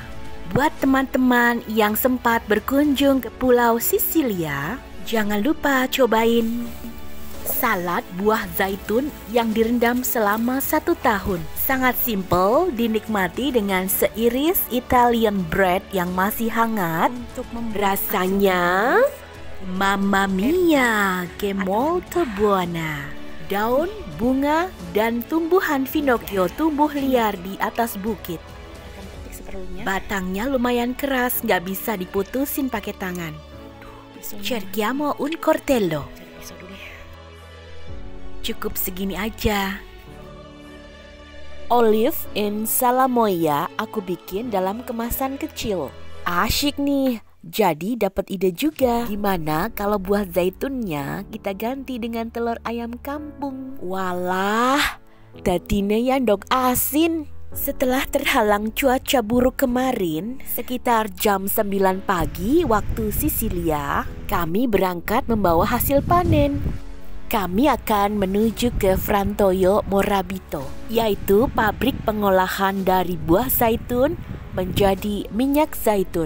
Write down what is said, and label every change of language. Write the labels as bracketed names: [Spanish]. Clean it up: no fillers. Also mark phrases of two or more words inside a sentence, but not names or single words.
[Indonesian] Buat teman-teman yang sempat berkunjung ke Pulau Sisilia, jangan lupa cobain salad buah zaitun yang direndam selama 1 tahun. Sangat simple, dinikmati dengan seiris [English] Italian bread [Indonesian] yang masih hangat. [Italian] Rasanya Mamma mia, che molto buona. [Indonesian] Daun, bunga, dan tumbuhan finocchio tumbuh liar di atas bukit. Batangnya lumayan keras, nggak bisa diputusin pakai tangan. [Italian] Cerchiamo un coltello. [Indonesian] Cari pisau dulu ya. Cukup segini aja. [Italian] Olive in salamoia [Indonesian] aku bikin dalam kemasan kecil. Asyik nih. Jadi dapat ide juga. Gimana kalau buah zaitunnya kita ganti dengan telur ayam kampung? [Javanese] Walah, dadine ya ndok asin. [Indonesian] Setelah terhalang cuaca buruk kemarin, sekitar jam 9 pagi waktu Sisilia, kami berangkat membawa hasil panen. Kami akan menuju ke Frantoio Morabito, yaitu pabrik pengolahan dari buah zaitun menjadi minyak zaitun.